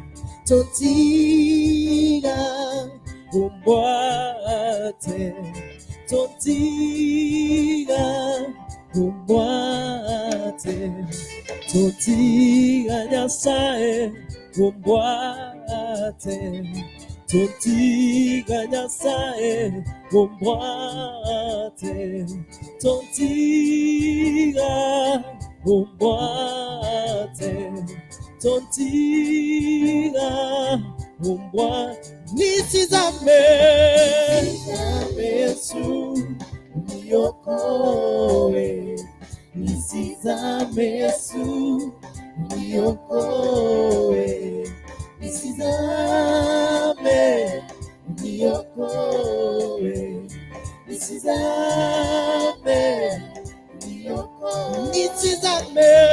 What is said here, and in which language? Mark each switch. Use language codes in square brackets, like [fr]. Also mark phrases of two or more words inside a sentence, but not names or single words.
[guz] tontiga umbwate, tontiga umbwate, tontiga Nyasaye umbwate. Tontiga Nyasaye umbwate, tontiga umbwate, tontiga umbwa [sw] nisizame Yesu niokoe nisizame Yesu niokoe nisizame niokoe nisizame niokoe nisizame